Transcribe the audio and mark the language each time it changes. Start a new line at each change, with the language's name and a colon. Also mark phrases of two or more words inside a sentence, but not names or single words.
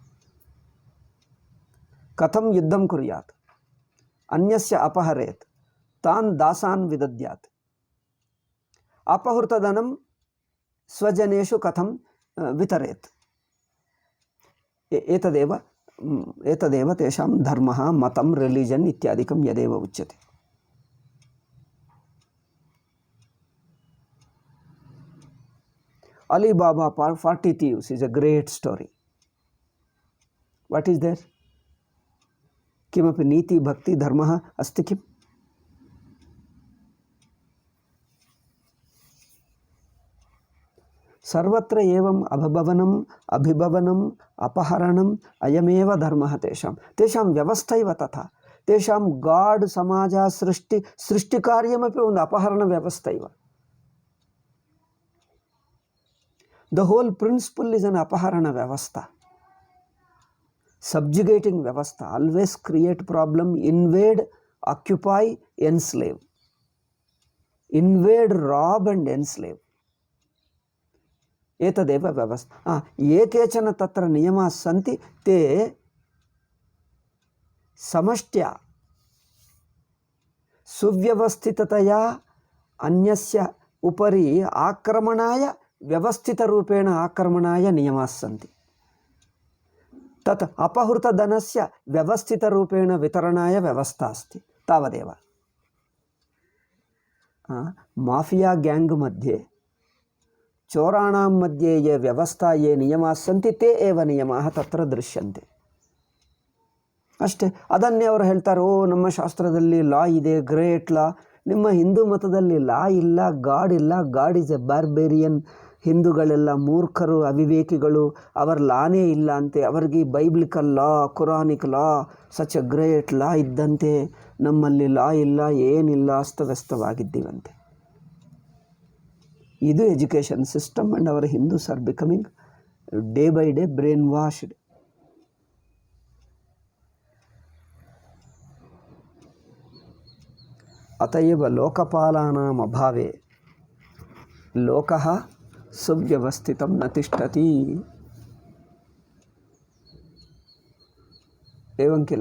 Sanskrit: कथं युद्धं कुर्यात्, अन्यस्य अपहरेत्, तान् दासान् विदद्यात्, अपहृतधनं स्वजनेषु कथं वितरेत्। एतदेव तेषां धर्मः, मतं, रिलिजन् इत्यादिकं यदेव उच्यते।
English: Alibaba 40 Thieves is a great story. What is there?
Sanskrit: किमपि नीति भक्ति धर्मः अस्ति किम्? सर्वत्र एवम् अभिभवनम् अपहरणम् अयमेव धर्मः तेषां व्यवस्थैव तथा। तेषां गाड् समाज सृष्टिकार्यमपि ಒಂದು अपहरण व्यवस्थैव।
English: The whole principle is an
Sanskrit: अपहरण व्यवस्था,
English: subjugating vyavastha, always create problem, invade, occupy, enslave, invade, rob and enslave.
Sanskrit: एतदेव व्यवस्था। ये केचन तत्र नियमाः सन्ति, ते समष्ट्या सुव्यवस्थिततया अन्यस्य उपरि आक्रमणाय, व्यवस्थितरूपेण आक्रमणाय नियमाः सन्ति। तत् अपहृतधनस्य व्यवस्थितरूपेण वितरणाय व्यवस्था अस्ति, तावदेव।
English: mafia gang
Sanskrit: मध्ये, चोराणां मध्ये ये व्यवस्था, ये नियमाः सन्ति, ते एव नियमाः तत्र दृश्यन्ते ಅಷ್ಟೇ।
Kannada: ಅದನ್ನೇ ಅವರು ಹೇಳ್ತಾರೆ, ಓ ನಮ್ಮ ಶಾಸ್ತ್ರದಲ್ಲಿ ಲಾ ಇದೆ,
English: great law.
Kannada: ನಿಮ್ಮ ಹಿಂದೂ ಮತದಲ್ಲಿ ಲಾ ಇಲ್ಲ, ಗಾಡ್ ಇಲ್ಲ,
English: God is a barbarian.
Kannada: ಹಿಂದೂಗಳೆಲ್ಲ ಮೂರ್ಖರು, ಅವಿವೇಕಿಗಳು, ಅವರ ಲಾನೇ ಇಲ್ಲ ಅಂತೆ. ಅವರಿಗೆ
English: biblical law, Quranic law, such a great law
Kannada: ಇದ್ದಂತೆ. ನಮ್ಮಲ್ಲಿ ಲಾ ಇಲ್ಲ, ಏನಿಲ್ಲ, ಅಸ್ತವ್ಯಸ್ತವಾಗಿದ್ದೀವಂತೆ.
English: ಇದು education system and our Hindus are becoming day by day brainwashed.
Sanskrit: अतएव लोकपालानाम् अभावे लोकः सुव्यवस्थितं न तिष्ठति। एवं किल?